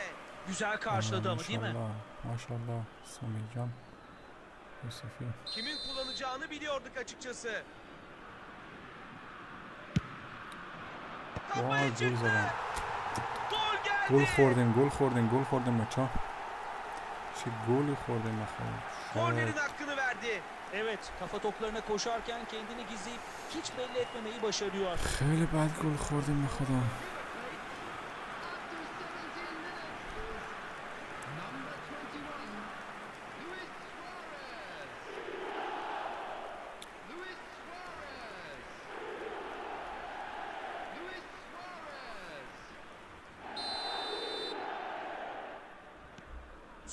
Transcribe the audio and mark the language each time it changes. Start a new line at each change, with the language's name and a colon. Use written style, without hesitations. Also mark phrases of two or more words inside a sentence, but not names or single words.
Turkish: Güzel karşıladı ama değil mi? Maşallah. Samircan. Yusufi. Kimin kullanacağını biliyorduk açıkçası. Kafa Vay, içinde. gol zaten. Gol geldi.
Persian: Gol خوردیم بچه ها. چه گلی خوردیم بخیر.
Turkish: Kornerin hakkını verdi. Evet, kafa toplarına koşarken kendini gizleyip hiç belli etmemeyi başarıyor.
Persian: خیلی بد گل خوردیم به خدا.
English: Number 21, Luis Suarez. Luis Suarez. Luis Suarez.